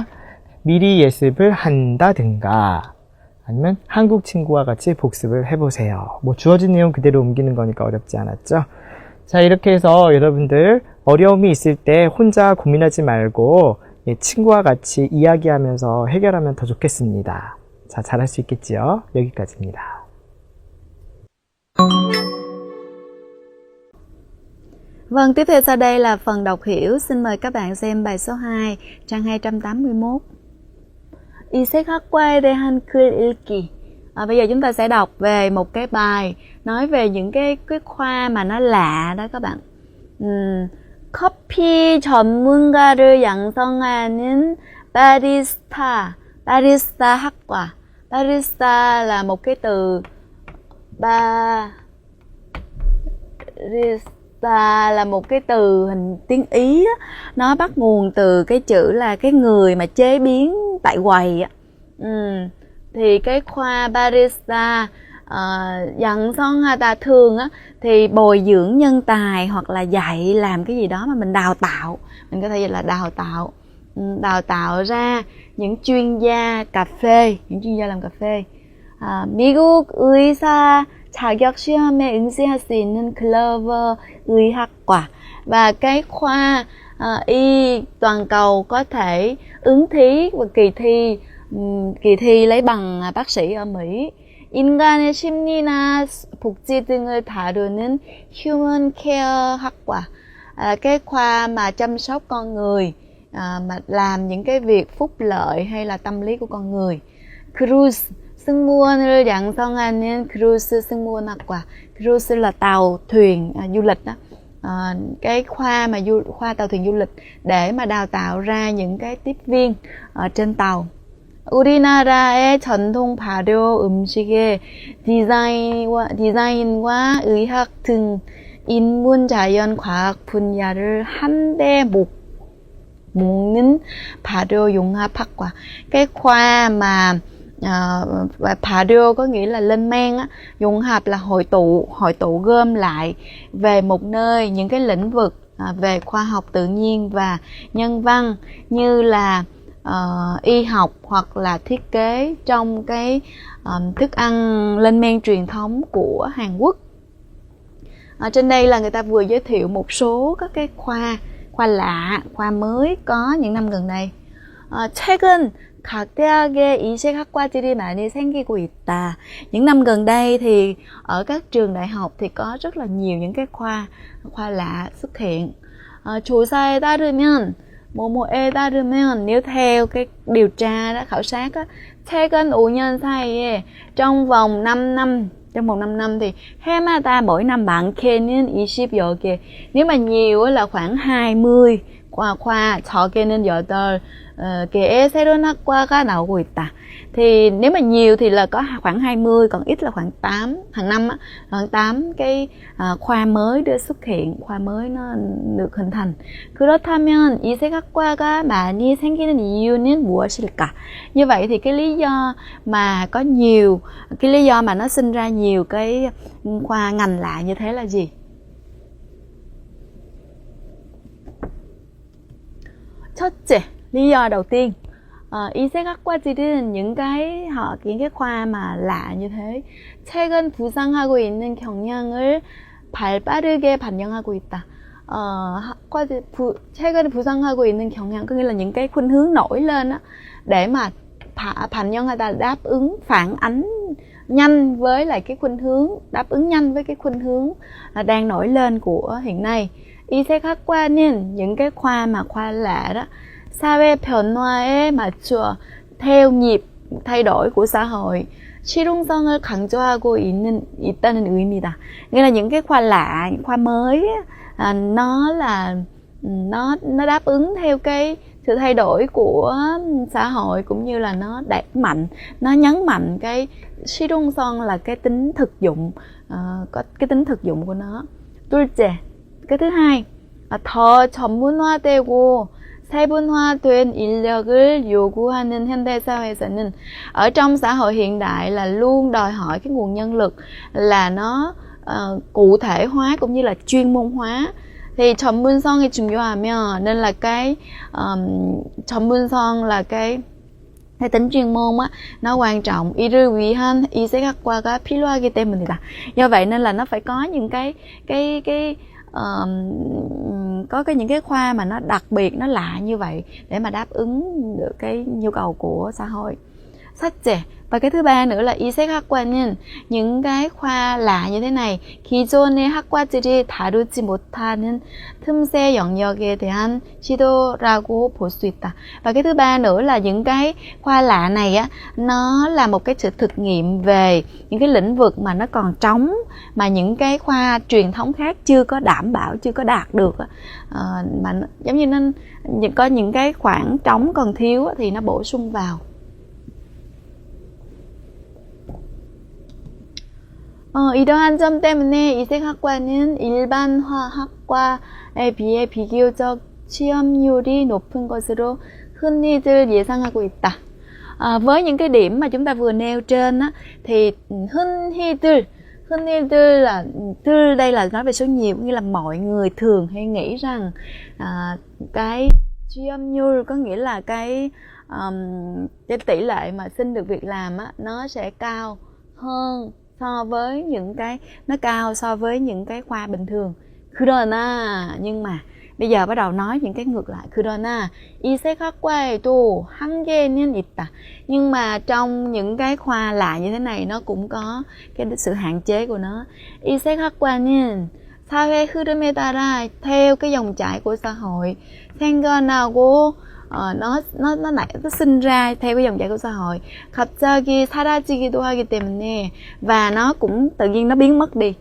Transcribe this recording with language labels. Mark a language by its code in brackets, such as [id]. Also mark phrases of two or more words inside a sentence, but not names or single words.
[ko] 미리 예습을 한다든가 아니면 한국 친구와 같이 복습을 해보세요. 뭐 주어진 내용 그대로 옮기는 거니까 어렵지 않았죠? 자, 이렇게 해서 여러분들 어려움이 있을 때 혼자 고민하지 말고 친구와 같이 이야기하면서 해결하면 더 좋겠습니다. 자, 잘할 수 있겠지요? 여기까지입니다. [vi] Vâng, tiếp theo sau đây là phần đọc hiểu. Xin mời các bạn xem bài số 2, trang 281. [ko] 이색학과에 대한 글 읽기. [vi] Bây giờ chúng ta sẽ đọc về một cái bài nói về những cái khoa mà nó lạ đó các bạn. [ko] 커피 전문가를 양성하는 바리스타 학과. [vi] Barista là một cái từ, barista là một cái từ hình tiếng Ý á. Nó bắt nguồn từ cái chữ là cái người mà chế biến tại quầy á. Thì cái khoa barista 양성하다 thường á thì bồi dưỡng nhân tài hoặc là dạy làm cái gì đó mà mình đào tạo, mình có thể gọi là đào tạo ra những chuyên gia cà phê, những chuyên gia làm cà phê. [ko] 미국 의사 자격 시험에 응시할 수 있는 글로벌 의학과. [vi] Và cái khoa y toàn cầu có thể ứng thí và kỳ thi lấy bằng bác sĩ ở Mỹ. [ko] 인간의 심리나 복지 등을 다루는 Human Care 학과. [vi] Cái khoa mà chăm sóc con người, mà làm những cái việc phúc lợi hay là tâm lý của con người. [ko] Cruise 승무원을 양성하는 cruise 승무원 학과. [vi] Cruise là tàu thuyền du lịch đó. Cái khoa mà khoa tàu thuyền du lịch để mà đào tạo ra những cái tiếp viên ở trên tàu. [ko] 우리나라의 전통 발효 음식의 디자인과 의학 등 인문 자연 과학 분야를 한데 묶는 발효 융합학과. [vi] Cái khoa mà 발효 có nghĩa là lên men á, 융합 là hội tụ gom lại về một nơi những cái lĩnh vực về khoa học tự nhiên và nhân văn như là y học hoặc là thiết kế trong cái thức ăn lên men truyền thống của Hàn Quốc. Trên đây là người ta vừa giới thiệu một số các cái khoa lạ, khoa mới có những năm gần đây. [ko] 최근 각 대학에 이색학과들이 많이 생기고 있다. [vi] Những năm gần đây thì ở các trường đại học thì có rất là nhiều những cái khoa lạ xuất hiện. [ko] 조사에 따르면 뭐뭐에 따르면, [vi] nếu theo cái điều tra đó, khảo sát á, [ko] 최근 5년 사이에 [vi] trong vòng 5 năm thì [ko] 해마다 [vi] mỗi năm [ko] 많게는 20여 개. [vi] Nếu mà nhiều là khoảng 20 khoa, [ko] 적게는 8개의 새로운 학과가 나오고 있다. [vi] Thì nếu mà nhiều thì là có khoảng 20, còn ít là khoảng 8. Hàng năm á, khoảng 8 cái khoa mới được xuất hiện, khoa mới nó được hình thành. [ko] 그렇다면 이색학과가 많이 생기는 이유는 무엇일까? [vi] Như vậy thì cái lý do mà nó sinh ra nhiều cái khoa ngành lạ như thế là gì? 첫째, lý do đầu tiên, 이색학과들은 những cái khoa mà lạ như thế, [ko] 최근 부상하고 있는 경향을 발빠르게 반영하고 있다. 최근 부상하고 있는 경향 [vi] có nghĩa là những cái khuynh hướng nổi lên á, để mà 반영하다 đáp ứng, phản ánh nhanh với lại cái khuynh hướng, đáp ứng nhanh với cái khuynh hướng đang nổi lên của hiện nay. 이색학과는 những cái khoa lạ đó, [ko] 사회 변화에 맞추어 [vi] theo nhịp thay đổi của xã hội, [ko] 실용성을 강조하고 있다는 의미다. [vi] Nghĩa là những cái khoa lạ, những khoa mới nó đáp ứng theo cái sự thay đổi của xã hội, cũng như là nó nhấn mạnh cái 실용성 là cái tính thực dụng, có cái tính thực dụng của nó. 둘째, cái thứ hai, [ko] 더 전문화되고 세분화된 인력을 요구하는 현대사회에서는, [vi] ở trong xã hội hiện đại là luôn đòi hỏi cái nguồn nhân lực là nó cụ thể hóa cũng như là chuyên môn hóa. [ko] Thì 전문성이 중요하면, [vi] nên là cái 전문성 là cái tính chuyên môn á, nó quan trọng. [ko] 이를 위한 이색학과가 필요하기 때문이다. [vi] Do vậy nên là nó phải có những cái có những cái khoa mà nó đặc biệt, nó lạ như vậy để mà đáp ứng được cái nhu cầu của xã hội. [ko] 셋째, [vi] và cái thứ ba nữa là [ko] 이색학과는 [vi] những cái khoa lạ như thế này [ko] 기존의 학과들이 다루지 못하는 틈새 영역에 대한 시도라고 볼 수 있다. [vi] Và cái thứ ba nữa là những cái khoa lạ này á, nó là một cái sự thực nghiệm về những cái lĩnh vực mà nó còn trống, mà những cái khoa truyền thống khác chưa có đảm bảo, chưa có đạt được, mà giống như nó có những cái khoảng trống còn thiếu thì nó bổ sung vào. [ko] 이러한 점 때문에 이색학과는 일반 화학과에 비해 비교적 취업률이 높은 것으로 흔히들 예상하고 있다. [vi] Với những cái điểm mà chúng ta vừa nêu trên á, thì 흔히들 là đây là nói về số nhiều, nghĩa là mọi người thường hay nghĩ rằng cái 취업률 có nghĩa là cái tỷ lệ mà xin được việc làm á, nó sẽ cao hơn so với những cái, nó cao so với những cái khoa bình thường. 그러나, nhưng mà bây giờ bắt đầu nói những cái ngược lại. [ko] 그러나 이색학과에도 한계는 있다. [vi] Nhưng mà trong những cái khoa lạ như thế này nó cũng có cái sự hạn chế của nó. [ko] 이색학과는 사회 흐름에 따라 [vi] theo cái dòng chảy của xã hội 생겨나고 nó sinh ra theo cái dòng chảy của xã hội. [ko] 갑자기 사라지기도 하기 때문에, [vi] và nó cũng tự nhiên nó biến mất đi.